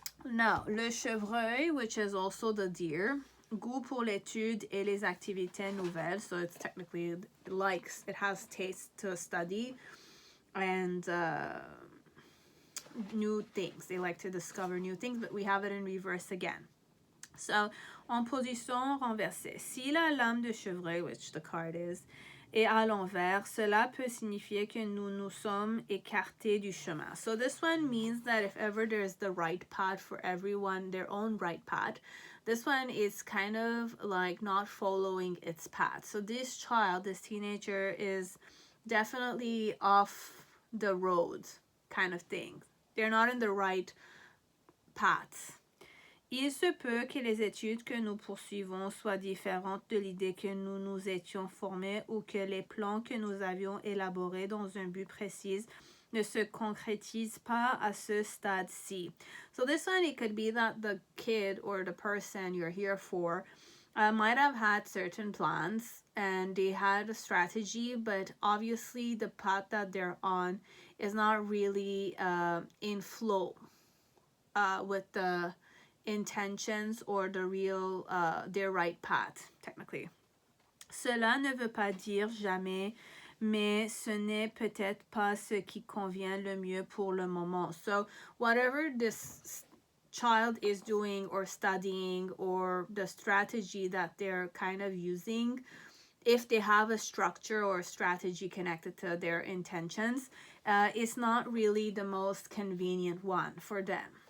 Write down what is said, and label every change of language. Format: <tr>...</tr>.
<fr>Now, le chevreuil,</fr> <en>which is also the deer,</en> <fr>goût pour l'étude et les activités nouvelles.</fr> <en>So it's technically it has taste to study and new things. They like to discover new things, but we have it in reverse again.</en> <fr>So, en position renversée. Si la lame de chevreuil,</fr> <en>which the card is,</en> <fr>est à l'envers, cela peut signifier que nous nous sommes écartés du chemin.</fr> <en>So this one means that if ever there's the right path for everyone, their own right path, this one is kind of not following its path. So this child, this teenager, is definitely off the road, kind of thing. They're not in the right path.</en> <fr>Il se peut que les études que nous poursuivons soient différentes de l'idée que nous nous étions formés, ou que les plans que nous avions élaborés dans un but précis ne se concrétisent pas à ce stade-ci.</fr> <en>So this one, it could be that the kid or the person you're here for might have had certain plans and they had a strategy, but obviously the path that they're on is not really in flow with the intentions or the real their right path, technically.</en> <fr>Cela ne veut pas dire jamais, mais ce n'est peut-être pas ce qui convient le mieux pour le moment.</fr> <en>So whatever this child is doing or studying, or the strategy that they're kind of using, if they have a structure or strategy connected to their intentions, it's not really the most convenient one for them.</en>